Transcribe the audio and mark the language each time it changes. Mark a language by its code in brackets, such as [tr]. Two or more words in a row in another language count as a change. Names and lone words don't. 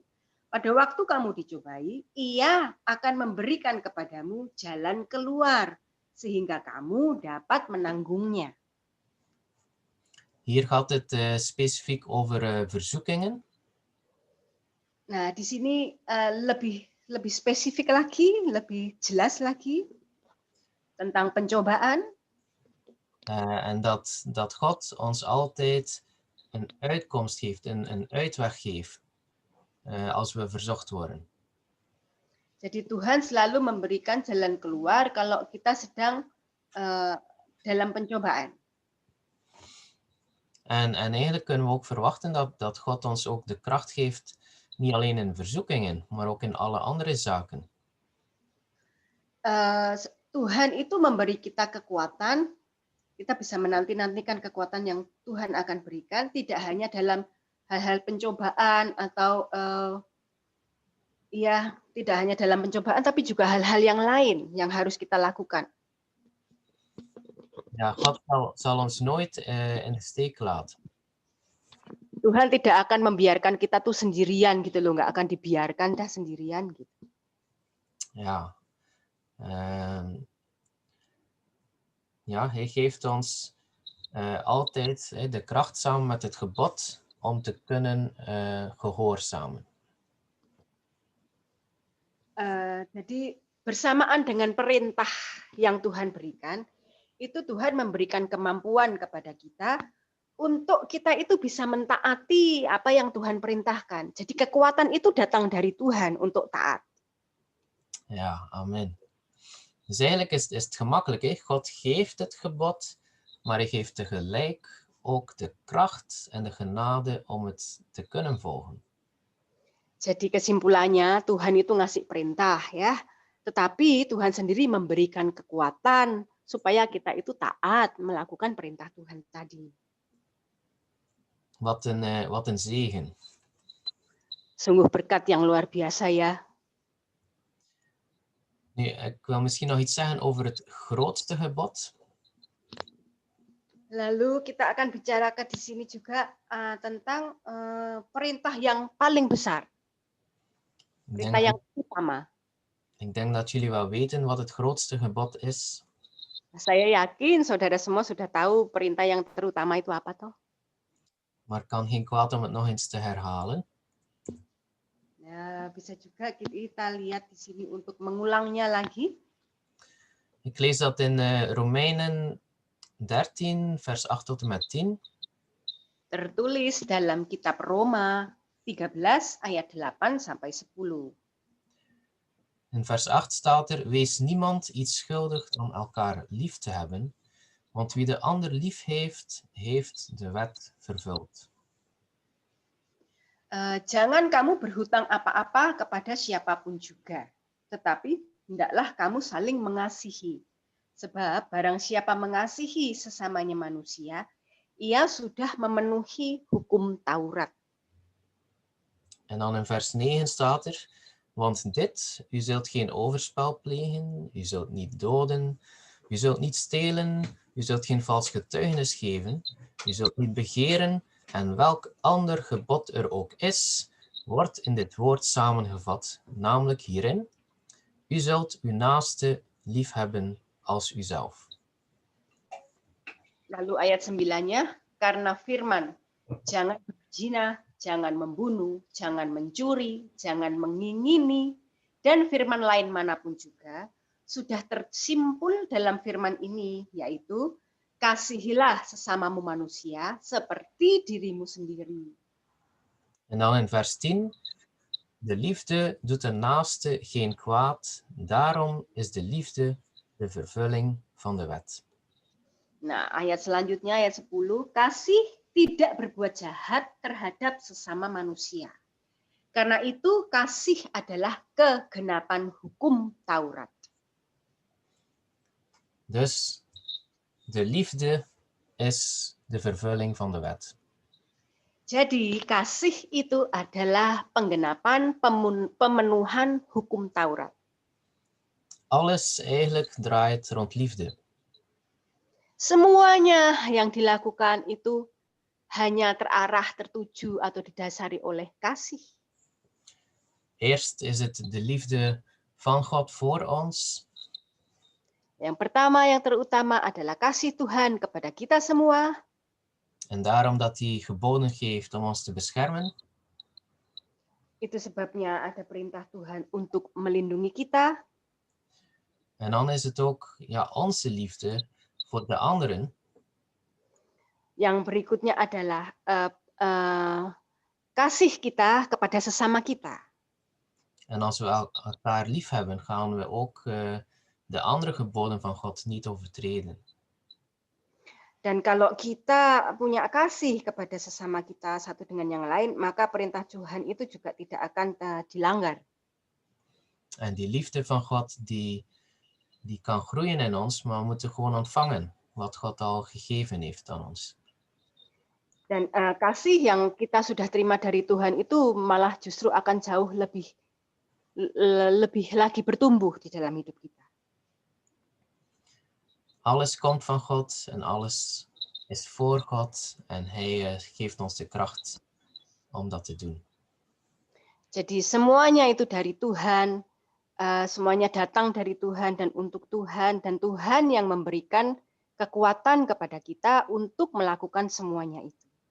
[id] Pada waktu kamu dicobai, ia akan memberikan kepadamu jalan keluar sehingga kamu dapat menanggungnya. [nl] Hier gaat het specifiek over verzoekingen. [id] Nah, di sini lebih spesifik lagi, lebih jelas lagi tentang pencobaan. [nl] En dat God ons altijd een uitkomst geeft, een uitweg geeft als we verzocht worden. [id] Jadi Tuhan selalu memberikan jalan keluar kalau kita sedang dalam pencobaan. [nl] En eigenlijk kunnen we ook verwachten dat God ons ook de kracht geeft, niet alleen in verzoekingen, maar ook in alle andere zaken. [id] Tuhan itu memberi kita kekuatan, kita bisa menanti-nantikan kekuatan yang Tuhan akan berikan, tidak hanya dalam hal-hal pencobaan atau tidak hanya dalam pencobaan, tapi juga hal-hal yang lain yang harus kita lakukan. [nl] Ja, God zal ons nooit in de steek laten. [id] Tuhan tidak akan membiarkan kita tuh sendirian gitu loh, nggak akan dibiarkan dah sendirian gitu. [nl] Ja. Hij geeft ons altijd de kracht samen met het gebod om te kunnen gehoorzamen. [id] Jadi bersamaan dengan perintah yang Tuhan berikan, itu Tuhan memberikan kemampuan kepada kita untuk kita itu bisa mentaati apa yang Tuhan perintahkan. Jadi kekuatan itu datang dari Tuhan untuk taat. [nl] Ja, amen. Dus eigenlijk is het gemakkelijk. Hè? God geeft het gebod, maar hij geeft tegelijk ook de kracht en de genade om het te kunnen volgen. [id] Jadi kesimpulannya Tuhan itu ngasih perintah ya, tetapi Tuhan sendiri memberikan kekuatan supaya kita itu taat melakukan perintah Tuhan tadi. [nl] Wat een zegen. [id] Sungguh berkat yang luar biasa ya. [nl] Nu, ik wil misschien nog iets zeggen over het grootste gebod. [id] Lalu kita akan bicarakan di sini juga tentang perintah yang paling besar. Perintah yang utama. [nl] Ik denk dat jullie wel weten wat het grootste gebod is. [id] Saya yakin saudara semua sudah tahu perintah yang terutama itu apa toh? [nl] Maar het kan geen kwaad om het nog eens te herhalen. [id] Ya, bisa juga kita lihat di sini untuk mengulangnya lagi. [nl] Ik lees dat in Romeinen 13, vers 8 tot en met 10. [id] Tertulis dalam kitab Roma 13 ayat 8 sampai 10. [nl] In vers 8 staat er: wees niemand iets schuldig dan elkaar lief te hebben, want wie de ander lief heeft, heeft de wet vervuld. [id] Jangan kamu berhutang apa-apa kepada siapapun juga, tetapi hendaklah kamu saling mengasihi. Sebab barang siapa mengasihi sesamanya manusia, ia sudah memenuhi hukum Taurat. [nl] En dan in vers 9 staat er: want dit, u zult geen overspel plegen, u zult niet doden, u zult niet stelen, u zult geen vals getuigenis geven, u zult niet begeren, en welk ander gebod er ook is, wordt in dit woord samengevat, namelijk hierin: u zult uw naaste liefhebben als uzelf. [id] Lalu ayat 9-nya, karena firman, jangan berzina, jangan membunuh, jangan mencuri, jangan mengingini, dan firman lain manapun juga, sudah tersimpul dalam firman ini, yaitu, kasihilah sesamamu manusia seperti dirimu sendiri. [nl] En dan in vers 10, de liefde doet de naaste geen kwaad, daarom is de liefde de vervulling van de wet. [id] Nah, ayat selanjutnya, ayat 10, kasih tidak berbuat jahat terhadap sesama manusia. Karena itu kasih adalah kegenapan hukum Taurat. [nl] Dus de liefde is de vervulling van de wet. [id] Jadi kasih itu adalah penggenapan pemenuhan hukum Taurat. [nl] Alles eigenlijk draait rond liefde. [id] Semuanya yang dilakukan itu hanya terarah, tertuju atau didasari oleh kasih. [nl] Eerst is het de liefde van God voor ons. [id] Yang pertama, yang terutama adalah kasih Tuhan kepada kita semua. [nl] En daarom dat hij geboden geeft om ons te beschermen. [id] Itu sebabnya ada perintah Tuhan untuk melindungi kita. [nl] En dan is het ook onze liefde voor de anderen. [id] Yang berikutnya adalah kasih kita kepada sesama kita. [nl] En als we elkaar lief hebben, gaan we ook de andere geboden van God niet overtreden. [id] Dan kalau kita punya kasih kepada sesama kita satu dengan yang lain, maka perintah Tuhan itu juga tidak akan dilanggar. [nl] En die liefde van God, die kan groeien in ons, maar we moeten gewoon ontvangen wat God al gegeven heeft aan ons. [id] Dan kasih yang kita sudah terima dari Tuhan itu malah justru akan jauh lebih lagi bertumbuh di dalam hidup kita. [nl] Alles komt van God en alles is voor God en Hij geeft ons de kracht om dat te doen. [id] Jadi semuanya itu dari Tuhan, semuanya datang dari Tuhan dan untuk Tuhan, dan Tuhan yang memberikan kekuatan kepada kita untuk melakukan semuanya itu.